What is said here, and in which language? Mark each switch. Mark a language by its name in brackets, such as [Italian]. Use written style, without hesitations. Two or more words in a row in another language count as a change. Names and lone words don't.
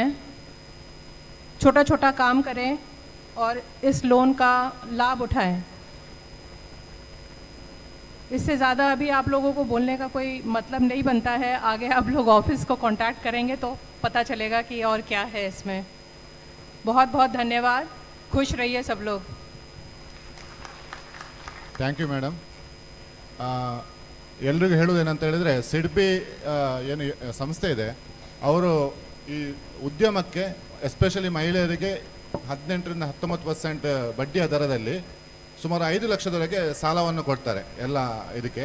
[Hindi] छोटा छोटा काम करें और इस लोन का लाभ उठाएं. इससे ज़्यादा अभी आप लोगों को बोलने का कोई मतलब नहीं बनता है. आगे आप लोग ऑफिस को कांटेक्ट करेंगे तो पता चलेगा कि और क्या है इसमें. बहुत बहुत धन्यवाद. खुश रहिए सब लोग. [English] thank you madam. [Kannada] ಎಲ್ರಿಗೂ ಹೇಳೋದೇನಂತ ಹೇಳಿದರೆ, ಸಿಡ್ಬಿ ಏನು ಸಂಸ್ಥೆ ಇದೆ, ಅವರು ಈ ಉದ್ಯಮಕ್ಕೆ ಎಸ್ಪೆಷಲಿ ಮಹಿಳೆಯರಿಗೆ 18ರಿಂದ 19% ಬಡ್ಡಿಯ ದರದಲ್ಲಿ ಸುಮಾರು 5 ಲಕ್ಷದವರೆಗೆ ಸಾಲವನ್ನು ಕೊಡ್ತಾರೆ ಎಲ್ಲ ಇದಕ್ಕೆ.